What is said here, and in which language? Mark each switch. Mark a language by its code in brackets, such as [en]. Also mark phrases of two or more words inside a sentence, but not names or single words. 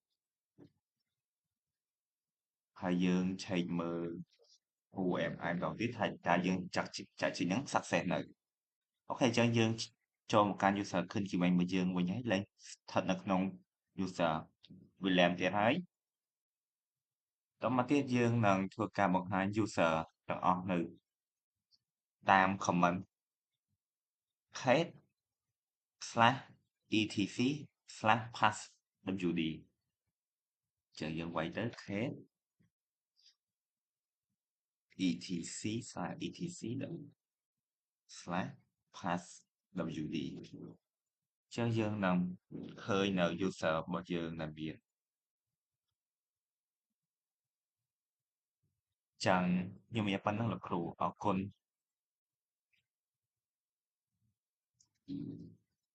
[km] ហើយយើង check មើល UMI ម្ដងទៀតថាតើយើងចាក់ចេញហ្នឹង success នៅអូខេអញ្ចឹងយើងចូលមកកាន់ user ឃើញជាវិញមួយយើងវិញហើយលេខស្ថិតនៅក្នុង user William ទៀតហើយតមកទៀតយើងនឹងធ្វើការបង្ហាញ user ទាំងអស់នៅតាម comment page/etc/passwd ចឹងយើងវាយទៅ etc/etc/passwd ចឹងយើងនឹងឃើញនៅ user របស់យើងដែលមាន ចឹងខ្ញុំមានប៉ុណ្ណឹងលោកគ្រូអរគុណ